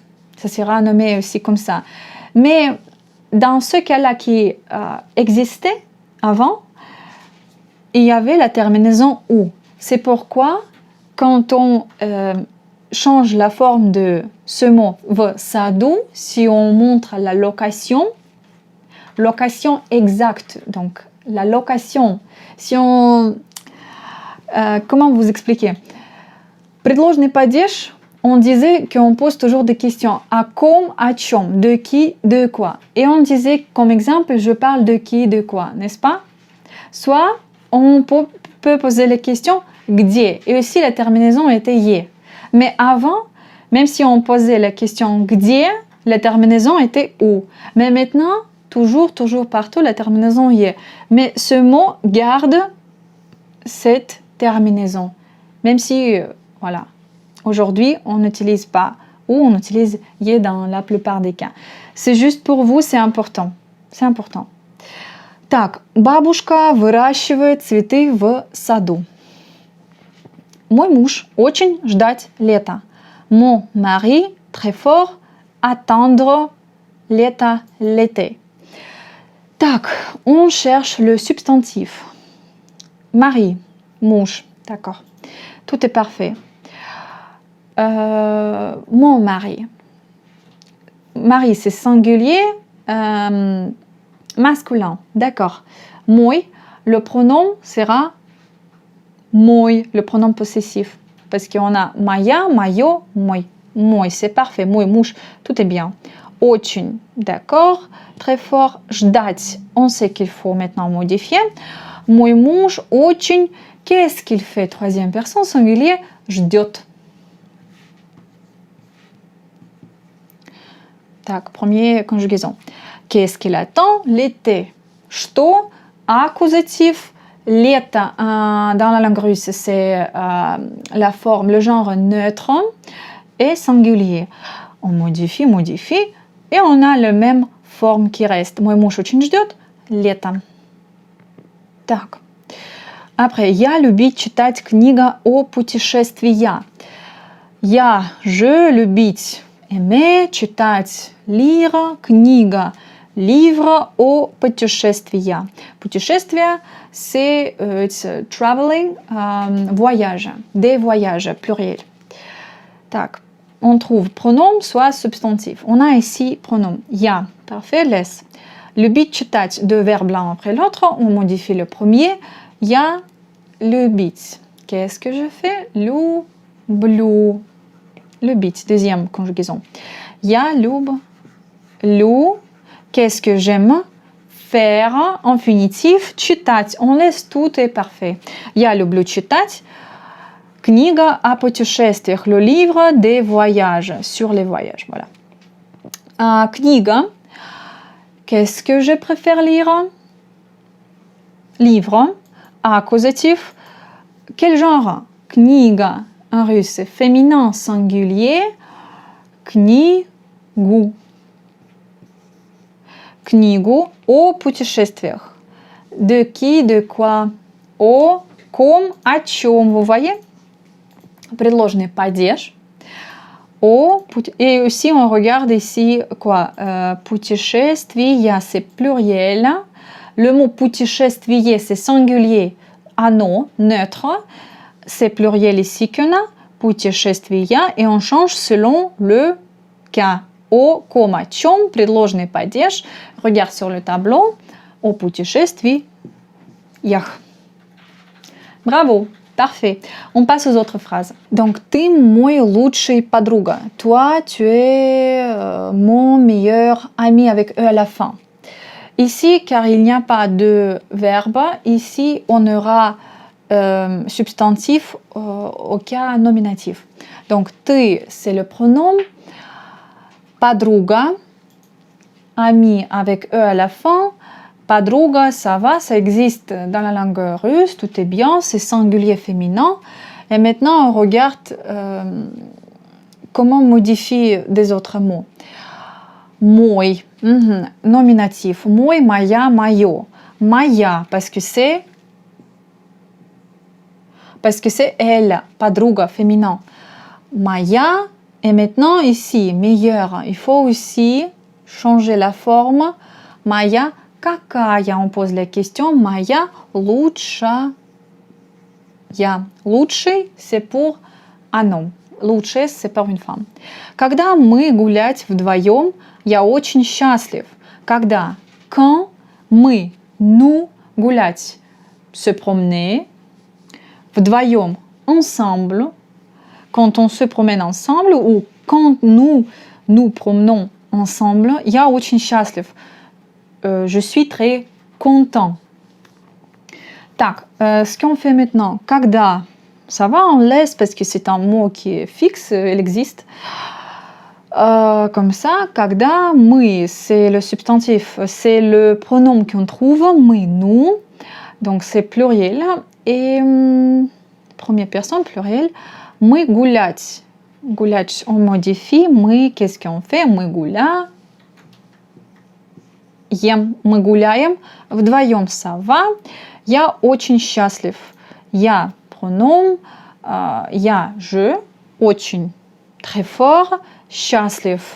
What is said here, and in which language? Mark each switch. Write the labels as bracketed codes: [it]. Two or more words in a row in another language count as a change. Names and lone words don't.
[fr] Ça sera nommé aussi comme ça. Mais dans ce cas-là qui existait avant, il y avait la terminaison ou. C'est pourquoi, quand on change la forme de ce mot [ru] в саду, [fr] si on montre la location exacte, donc la location, si on... comment vous expliquer? [ru] Предложный падеж, [fr] on disait qu'on pose toujours des questions. [ru] À ком, о чем, [fr] de qui, de quoi. Et on disait comme exemple, je parle de qui, de quoi, n'est-ce pas? Soit on peut poser les questions где, et aussi la terminaison était ye. Mais avant, même si on posait la question где, la terminaison était ou. Mais maintenant, toujours partout, la terminaison ye. Mais ce mot garde cette terminaison. Même si, voilà, aujourd'hui, on n'utilise pas ou on utilise ye dans la plupart des cas. C'est juste pour vous, c'est important. C'est important. [ru] Так, бабушка выращивает цветы в саду. Мой муж очень ждать лета. [fr] Mon mari très fort attendre l'été. Так, on cherche le substantif. Mari, mouche, d'accord. Tout est parfait. Mon mari. Mari, c'est singulier, masculin, d'accord. Мой, le pronom sera мой, le pronom possessif. Parce qu'on a [ru] моя, моё, мой. Мой, [fr] c'est parfait. [ru] Мой муж, [fr] tout est bien. Очень, d'accord. Très fort. Ждать, on sait qu'il faut maintenant modifier. [ru] Мой муж очень. [fr] Qu'est-ce qu'il fait? Troisième personne singulier. [ru] Ждет. Так, [fr] première conjugaison. Qu'est-ce qu'il attend? L'été. Что? Accusatif. L'été, dans la langue russe, c'est la forme, le genre neutre et singulier. On modifie, et on a la même forme qui reste. [ru] Мой муж очень ждет лето. Так. Après, я любить читать книга о путешествия. Je любить, aimer, читать, lire, книга, livre о путешествия. Путешествия, [fr] c'est traveling, voyage, des voyages, pluriel. Так, on trouve pronom, soit substantif. On a ici pronom. Я, parfait, laisse. [ru] Любить читать, [fr] deux verbes l'un après l'autre. On modifie le premier. [ru] Я любить. [fr] Qu'est-ce que je fais? [ru] Люблю. Любить, [fr] deuxième conjugaison. [ru] Я люблю. [fr] Qu'est-ce que j'aime? Faire, infinitif, читать. On laisse tout est parfait. [ru] Я люблю читать. Книга о путешествиях, [fr] le livre des voyages, sur les voyages, voilà. Книга, qu'est-ce que je préfère lire? Livre, accusatif, quel genre? Книга, en russe, féminin singulier, [ru] книгу. Книгу о путешествиях. [fr] De qui, de quoi? [ru] О ком, о чем, [fr] vous voyez? [ru] Предложный падеж. [fr] Et aussi, on regarde ici quoi? Путешествия, c'est pluriel. Le mot путешествие, c'est singulier. Оно, neutre. C'est pluriel ici qu'on a. Путешествия. Et on change selon le cas. [ru] о, чем предложенный падеж. [fr] Regarde sur le tableau. [ru] О путешествиях. [fr] Bravo, parfait. On passe aux autres phrases. Donc, [ru] ты мой лучший подруга. [fr] Toi, tu es mon meilleur ami avec E à la fin. Ici, car il n'y a pas de verbe, ici, on aura substantif au cas nominatif. Donc, ты, c'est le pronom. Подруга, ami avec E à la fin. Подруга, ça va, ça existe dans la langue russe, tout est bien, c'est singulier féminin. Et maintenant, on regarde comment on modifie des autres mots. [ru] Мой, nominatif. Мой, моя, моё. Моя, [fr] parce que c'est elle, подруга, féminin. Моя, et maintenant ici, meilleure. Il faut aussi changer la forme. [ru] Моя, какая, [fr] on pose la question. [ru] Моя лучшая. Лучший, [fr] c'est pour un homme. Лучшая, c'est pour une femme. [ru] Когда мы гулять вдвоем, я очень счастлив. Когда, [fr] quand мы, nous, гулять, se promener, вдвоем, ensemble, quand on se promène ensemble ou quand nous nous promenons ensemble, [ru] я очень счастлив. [fr] Je suis très content. Так, ce qu'on fait maintenant, когда, ça va, on laisse parce que c'est un mot qui est fixe, il existe. Comme ça, [ru] когда мы, [fr] c'est le substantif, c'est le pronom qu'on trouve, мы, nous, donc c'est pluriel. Et première personne, pluriel, [ru] мы гулять. Гулять, [fr] on modifie, мы, qu'est-ce qu'on fait, [ru] мы гуляем. Мы гуляем, вдвоем [fr] ça va. [ru] Я очень счастлив. Я pronom, я, je, очень, [fr] très fort, счастлив.